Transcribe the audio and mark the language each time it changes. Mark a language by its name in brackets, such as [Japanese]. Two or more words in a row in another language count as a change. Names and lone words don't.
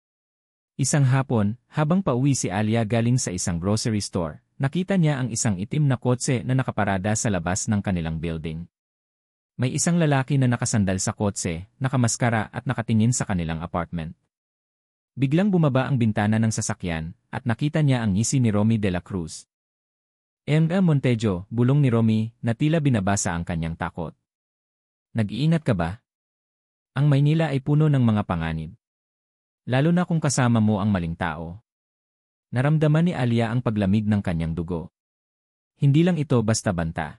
[Filipino] Isang hapon, habang pauwi si Alia galing sa isang grocery store, nakita niya ang isang itim na kotse na nakaparada sa labas ng kanilang building. May isang lalaki na nakasandal sa kotse, nakamaskara at nakatingin sa kanilang apartment. Biglang bumaba ang bintana ng sasakyan at nakita niya ang ngisi ni Romy de la Cruz. Enga Montejo, bulong ni Romy na tila binabasa ang kanyang takot. Nag-iingat ka ba? Ang Maynila ay puno ng mga panganib. Lalo na kung kasama mo ang maling tao. Naramdaman ni Alia ang paglamig ng kanyang dugo. Hindi lang ito basta banta.